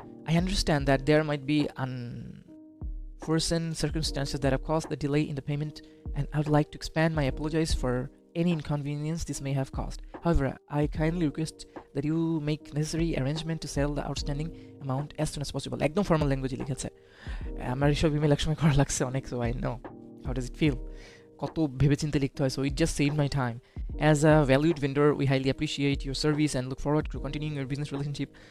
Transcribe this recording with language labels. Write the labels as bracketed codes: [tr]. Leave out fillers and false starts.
[en] I understand that there might be unforeseen circumstances that have caused the delay in the payment, and I would like to expand my apologies for any inconvenience this may have caused. However, I kindly request that you make necessary arrangement to settle the outstanding amount as soon as possible. [bn] একদম formal ল্যাঙ্গুয়েজে লিখেছে। আমার এইসব email একসময় করা লাগছে অনেক, [en] So I know how does it feel. [bn] কত ভেবেচিন্তে লিখতে হয়। [en] So it just save my time. As a valued vendor, we highly appreciate your service and look forward to continuing your business relationship.